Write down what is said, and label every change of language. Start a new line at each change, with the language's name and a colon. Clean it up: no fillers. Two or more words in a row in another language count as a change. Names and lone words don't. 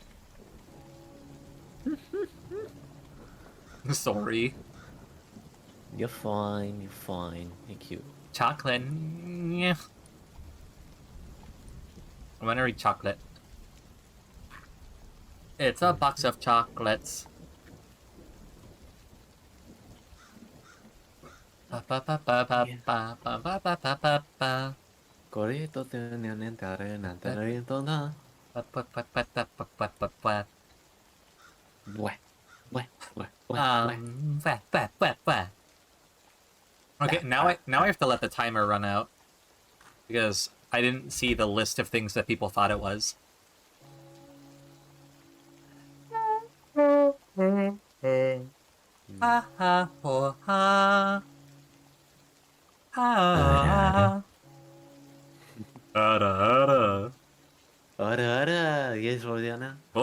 English: Sorry. You're fine. You're fine. You're cute. Chocolate. Yeah. I'm gonna read chocolate. It's a box of chocolates. Ba ba ba ba ba ba ba ba ba ba ba ba. Corito tenenentare nantarentona. Ba ba ba ba ba ba ba ba ba. Wah. Wah, wah, wah, wah. Okay, now I have to let the timer run out because I didn't see the list of things that people thought it was. Ha ha ho ha. Ha. Ara. Ora, yes, Rodiana.